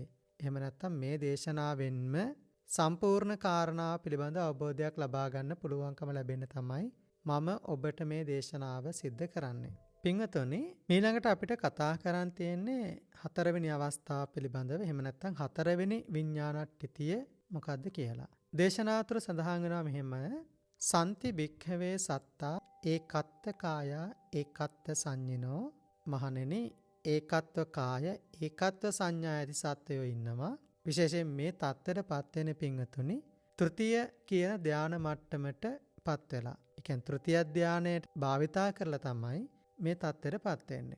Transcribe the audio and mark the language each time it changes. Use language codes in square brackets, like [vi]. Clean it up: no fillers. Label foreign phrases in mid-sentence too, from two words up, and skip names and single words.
[si] එහෙම නැත්නම් මේ දේශනාවෙන්ම සම්පූර්ණ කාරණාව පිළිබඳ අවබෝධයක් ලබා ගන්න පුළුවන්කම ලැබෙන්න තමයි මම ඔබට මේ දේශනාව සිද්ධ කරන්නේ. පින්වතුනි, ඊළඟට අපිට කතා කරන් තියෙන්නේ හතරවෙනි අවස්ථාව පිළිබඳව. එහෙම නැත්නම් හතරවෙනි විඥානට්ඨිතිය මොකද්ද කියලා. දේශනාව තුළ සඳහන් වෙනවා මෙහෙම: [pi] සම්ති භික්ඛවේ සත්තා ඒකත්ත කායා ඒකත්ත සංඤිනෝ. [si] මහණෙනි, ඒකත්ව කාය ඒකත්ව සංඥා ඇති සත්වයෝ ඉන්නවා. විශේෂයෙන් මේ தත්තර පත් වෙන පින්වතුනි තෘතිය කියන ධාන මට්ටමට පත් වෙලා. ඒ කියන්නේ තෘතිය ධානයට භාවිතා කරලා තමයි මේ தත්තර පත් වෙන්නේ.